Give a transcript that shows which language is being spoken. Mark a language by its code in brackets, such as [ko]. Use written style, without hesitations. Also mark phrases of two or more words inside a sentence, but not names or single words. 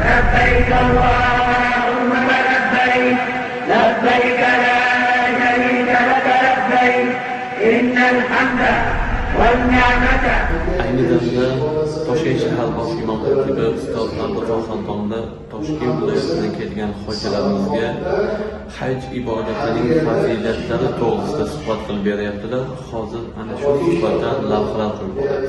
[ar] لبيك اللهم لبيك لبيك لا شريك لك لبيك إن الحمد والنعمة. [uz] Ayni damda Toshkent shahar bosh imom xatibi ustoz Abdurahmon xondomda Toshkent viloyatidan kelgan hojilarimizga haj ibodatining fazilatlari to'g'risida suhbat qilib beryaptilar. Hozir ana shu suhbatdan lavhalar qilib boramiz.